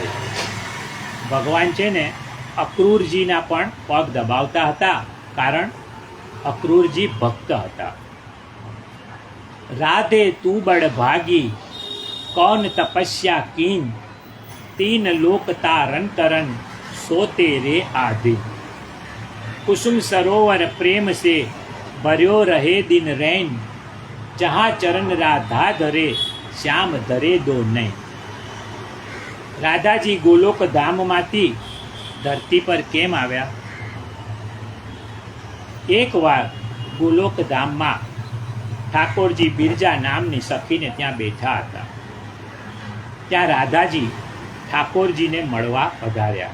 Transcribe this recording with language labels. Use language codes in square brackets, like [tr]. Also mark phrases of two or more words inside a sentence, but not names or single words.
[gu] ભગવાન છે ને અક્રૂરજીના પણ પગ દબાવતા હતા, કારણ અક્રૂરજી ભક્ત હતા. [hi] राधे तू बड़ भागी कौन तपस्या कीन, तीन लोक तारन करन सोते रे आधी. कुसुम सरोवर प्रेम से भर्यो रहे दिन रैन, जहाँ चरण राधा धरे श्याम धरे दो नैन. [gu] રાધાજી ગોલોક ધામમાંથી ધરતી પર કેમ આવ્યા? એકવાર ગોલોક ધામમાં ઠાકોરજી બિરજા નામની સખીને ત્યાં બેઠા હતા. ત્યાં રાધાજી ઠાકોરજીને મળવા પધાર્યા.